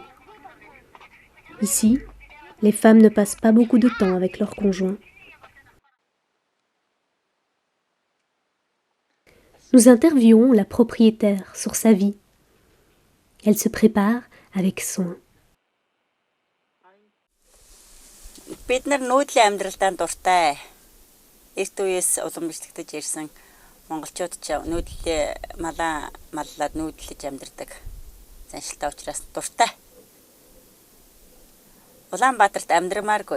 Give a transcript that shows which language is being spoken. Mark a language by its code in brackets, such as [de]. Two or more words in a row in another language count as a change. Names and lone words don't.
[fr] Ici, les femmes ne passent pas beaucoup de temps avec leurs conjoints. Nous interviewons la propriétaire sur sa vie. Elle se prépare avec soin. [mn] Бид нар нүүдлийн амьдралдаа дуртай. Эрт үеэс улам бэлтгэж ирсэн монголчууд ч нүүдлээ маллаад нүүдлэж амьдардаг. Заншилтай учраас дуртай. Улаанбаатарт амьдрамааргүй.